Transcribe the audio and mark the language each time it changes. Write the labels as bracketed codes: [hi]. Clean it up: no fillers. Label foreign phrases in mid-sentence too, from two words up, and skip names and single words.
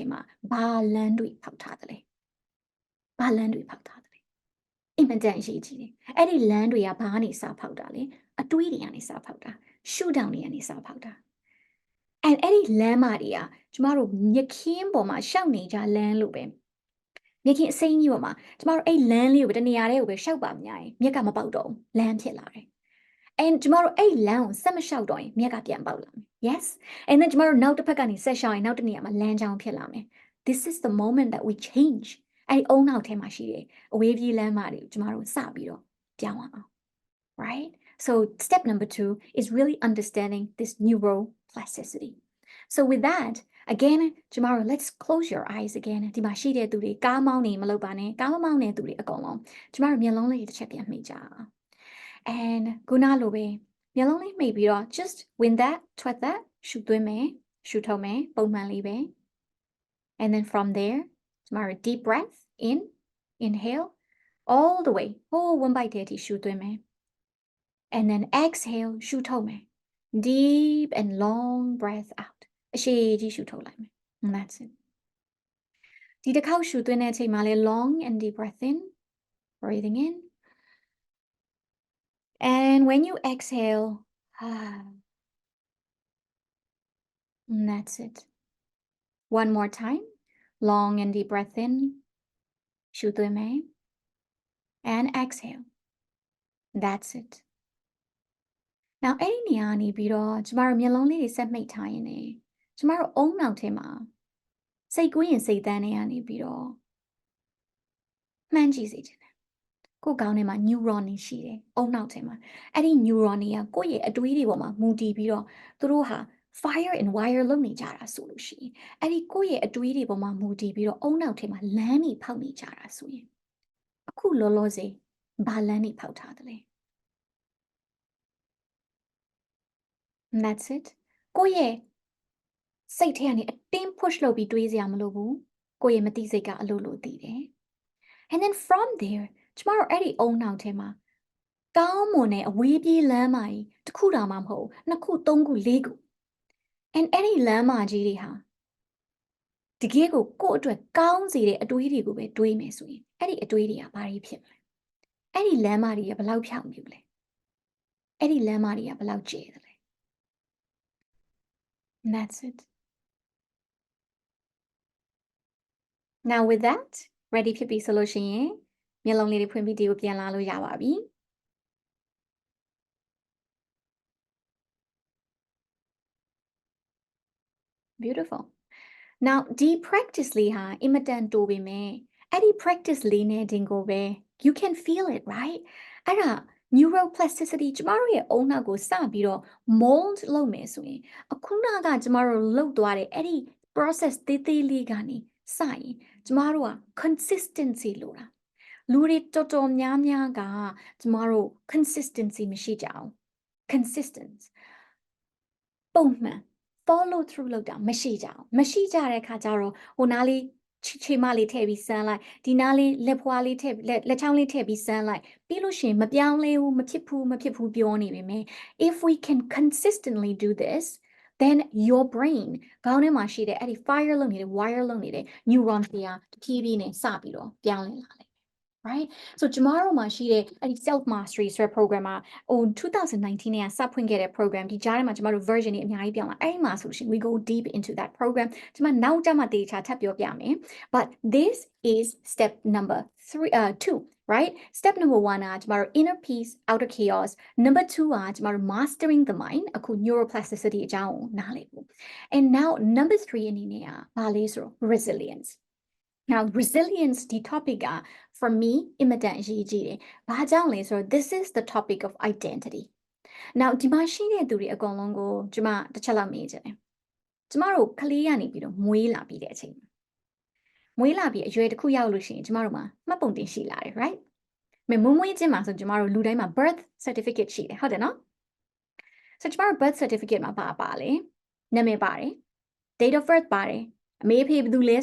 [my] မှာဘာလမ်းတွေဖောက်ထားသလဲဘာလမ်းတွေဖောက်ထားသလဲအင်မတန်အရေးကြီးတယ်အဲ့ဒီလမ်းတွေကဘာကနေစဖောက်တာလဲအတွေးတွေကနေစဖောက်တာရှုထောင့်တွေကနေစဖောက်တာအဲ့ဒီလမ်းမတွေကကျမတို့မြခင်းပေါ်မှာရှောက်နေကြလ မ်းလို့ပဲမြခင်းအစိမ်းကြီးပေါ်မှာကျမတို့အဲ့လမ်းလေးကိုပဲတနေရာလေးကိုပဲရှောက်ပါများရင်မြက်ကမပေါက်တော့ဘူးလမ်းဖြစ်လာတယ်ကျမတို့အဲ့လမ်းကိုဆက်မလျှောက်တော့ရင်မြက်ကပြန်ပေါက်လာမယ် yes [en] and then [my] ကျမတို့နောက်တစ်ဖက်ကနေဆက်လျှောက်ရင်နောက်တစ်နေရာမှာလမ်းကြောင်းဖြစ်လာမယ် [en] this is the moment that we change [my] အဲ့အုံနောက်ထဲမှာရှိတယ်အဝေးပြေးလမ်းမတွေကိုကျမတို့စပြီးတော့ပြောင်းအောင် [en] right so step number 2 is really understanding this neuroplasticity so with that again [my] ကျမတို့ [en] let's close your eyes again [my] ဒီမှာရှိတဲ့သူတွေကားမောင်းနေမလုပ်ပါနဲ့ကားမမောင်းတဲ့သူတွေအကုန်လုံးကျမတို့မျက်လုံးလေးတစ်ချက်ပြန်မှိတ်ကြအောင် and ခုနလိုပဲမျက်လုံးလေးမှိတ်ပြီးတော့ [en] just win that [my] ထွက်that ရှူသွင်းမယ်ရှူထုတ်မယ်ပုံမှန်လေးပဲ [en] and then from there [my] ကျမတို့ [en] deep breath in inhale all the way one bite [my] တည်းထိရှူသွင်းမယ် [en] and then exhale [my] ရှူထုတ်မယ် [en] deep and long breath out [my] အရှည်ကြီးရှူထုတ်လိုက်မယ် [en] and that's it [my] ဒီတစ်ခေါက်ရှူသွင်းတဲ့အချိန်မှာလေ [en] long and deep breath in breathing in and when you exhale and that's it one more time long and deep breath in [my] ရှူသွင်းမယ် [en] and exhale that's it now [my] အဲ့ဒီနေရာနေပြီးတော့ကျမတို့မျက်လုံးလေးတွေဆက်မိတ် ထားရင်ねကျမတို့အုံနောက်ထဲမှာစိတ်ကူးရင်စိတ်တန်းတွေကနေပြီးတော့မှန်းကြည့်စေချင်တယ်ကိုယ်ကောင်းထဲမှာ neuron တွေရှိတယ်အုံနောက်ထဲမှာအဲ့ဒီ neuron တွေကကိုယ့်ရဲ့အတွေးတွေပေါ်မှာမူတည်ပြီးတော့သူတို့ဟာ [en] fire and wire [my] လုပ်နေကြတာဆိုလို့ရှိရင်အဲ့ဒီကိုယ့်ရဲ့အတွေးတွေပေါ်မှာမူတည်ပြီးတော့အုံနောက်ထဲမှာလမ်းတွေဖောက်နေကြတာဆိုရင်အခုလောလောဆယ်ဘာလမ်းတွေဖောက်ထားသလဲ [en] and that's it [my] ကိုယ့်ရဲ့စိတ်ထဲကနေအတင်း push လုပ်ပြီးတွေးစရာမလိုဘူးကိုယ့်ရဲ့မသိစိတ်ကအလိုလိုသိတယ် [en] and then from there [my] ကျမတို့အဲ့ဒီအုံနောက်ထဲမှာကောင်းမွန်တဲ့အဝေးပြေးလမ်းမကြီးတစ်ခုတောင်မှမဟုတ်နှစ်ခုသုံးခုလေးခု and အဲ့ဒီလမ်းမကြီးတွေဟာတကယ်ကိုယ့်အတွက်ကောင်းစေတဲ့အတွေးတွေကိုပဲတွေးမယ်ဆိုရင်အဲ့ဒီအတွေးတွေကဘာတွေဖြစ်မလဲအဲ့ဒီလမ်းမတွေကဘယ်လောက်ဖြောင့်ပြူလဲအဲ့ဒီလမ်းမတွေကဘယ်လောက်ကျယ်တယ်လဲ [en] and that's it now with that ready [my] ဖြစ်ပြီဆိုလို့ရှိရင်မျက်လုံးလေးတွေဖွင့်ပြီးဒီကိုပြန်လာလို့ရပါပြီ beautiful now ဒီ practice လေးဟာအင်မတန်တိုပေမဲ့အဲ့ဒီ practice လေးနဲ့တင်ကိုပဲ [en] you can feel it right [my] အဲ့ဒါ neuroplasticity ကျမတို့ရဲ့အုံနောက်ကိုစပြီးတော့ mold လုပ်မယ်ဆိုရင်အခုနကကျမတို့လုပ်သွားတဲ့အဲ့ဒီ process သေးသေးလေးကနေစရင်ကျမတို့က consistency လိုတာလူတွေတော်တော်များများကကျမတို့ consistency မရှိကြအောင် consistent ပုံမှန် follow through လုပ်တာမရှိကြတဲ့ခါကျတော့ဟိုနားလေးခြေမလေးထည့်ပြီးစမ်းလိုက်ဒီနားလေးလက်ဖွားလေးထည့်လက်ချောင်းလေးထည့်ပြီးစမ်းလိုက်ပြီးလို့ရှိရင်မပြောင်းလဲဘူးမဖြစ်ဘူးပြောနေပေမဲ့ [en] if we can consistently do this then your brain [my] ခေါင်းထဲမှာရှိတဲ့အဲ့ဒီ fire လုပ်နေတဲ့ wire လုပ်နေတဲ့ neuron တွေကတဖြည်းဖြည်းနဲ့စပြီးတော့ပြောင်းလဲလာလိမ့်မယ် [en] right so [my] ကျမတို့မှာရှိတဲ့အဲ့ဒီ [en] self mastery [my] ဆိုတဲ့ program မှာဟို2019နဲ့စဖွင့်ခဲ့တဲ့ program ဒီကြားထဲမှာကျမတို့ version တွေအများကြီးပြောင်းလာ အဲ့ဒီမှာဆိုရှင် [en] we go deep into that program [my] ကျမနောက်ကျမှတေချာထပ်ပြောပြမယ် [en] but this is step number 2 right step number 1 ကကျမတို့ inner peace outer chaos number 2 ကကျမတို့ mastering the mind အခု neuroplasticity [my] အကြောင်းကိုနားလည်ဖို့ [en] and now number 3 [my] အနေနဲ့ကဘာလဲဆိုတော့ [en] resilience now resilience ဒီ topic က for me [my] အင်မတန်အရေးကြီးတယ်။ဘာကြောင့်လဲဆိုတော့ [en] this is the topic of identity. [my] now ဒီမှာရှိတဲ့သူတွေအကုန်လုံးကိုကျမတစ်ချက်လောက်မေးချင်တယ်။ကျမတို့ကလေးကနေပြီးတော့မွေးလာပြီးတဲ့အချိန်မွေးလာပြီးအရွယ်တစ်ခုရောက်လို့ရှိရင်ကျမတို့မှာမှတ်ပုံတင်ရှိလာတယ် right? မွေးခြင်းမှာဆိုကျမတို့လူတိုင်းမှာ [en] birth certificate [my] ရှိတယ်ဟုတ်တယ်နော်။ so ကျမတို့ [en] birth certificate [my] မှာပါလဲနာမည်ပါတယ် [en] date of birth [my] ပါတယ်အမေအဖေဘယ်သူလဲ